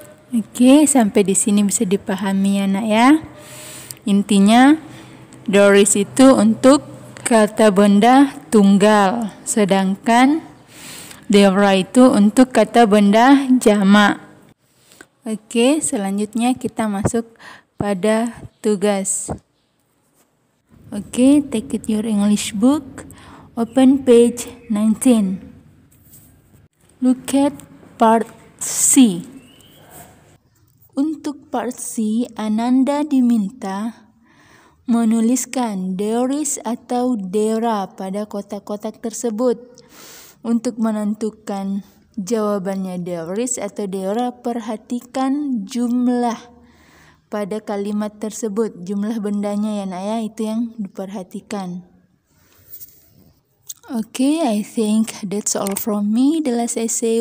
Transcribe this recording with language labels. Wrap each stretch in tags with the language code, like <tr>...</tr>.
<id>Oke, sampai di sini bisa dipahami ya nak ya. Intinya there is itu untuk kata benda tunggal, sedangkan there are itu untuk kata benda jamak. Oke, selanjutnya kita masuk pada tugas.</id> <en>Oke, take it your English book, open page 19. Look at part C.</en> <id>Untuk part C, Ananda diminta menuliskan there is atau there are pada kotak-kotak tersebut. Untuk menentukan jawabannya there is atau there are, perhatikan jumlah pada kalimat tersebut. Jumlah bendanya ya nak ya, itu yang diperhatikan.</id> <en>Okay, I think that's all from me. The last essay.</en>